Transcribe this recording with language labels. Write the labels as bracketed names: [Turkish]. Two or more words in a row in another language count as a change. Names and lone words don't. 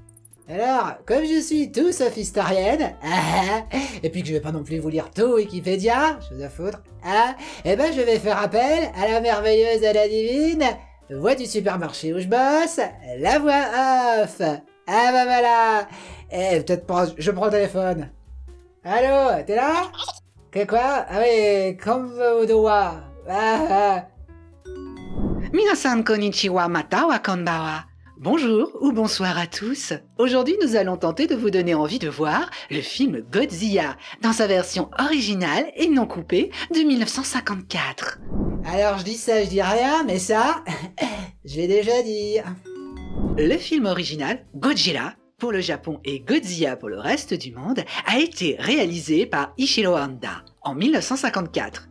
[French] Alors, comme je suis tout sauf historienne, et puis que je vais pas non plus vous lire tout Wikipédia, je vous ai foutre, et ben je vais faire appel à la merveilleuse et la divine voix du supermarché où je bosse, la voix off. Bah voilà. Peut-être pas, je prends le téléphone. Allô, t'es là? Que quoi? Ah oui, comme vous doit. [Japanese] 皆さんこんにちはまたはこんばんは。 [French] Bonjour ou bonsoir à tous. Aujourd'hui, nous allons tenter de vous donner envie de voir le film Godzilla dans sa version originale et non coupée de 1954. Alors je dis ça, je dis rien, mais ça, je l'ai déjà dit. Le film original, Godzilla, pour le Japon et Godzilla pour le reste du monde, a été réalisé par Ishiro Honda en 1954.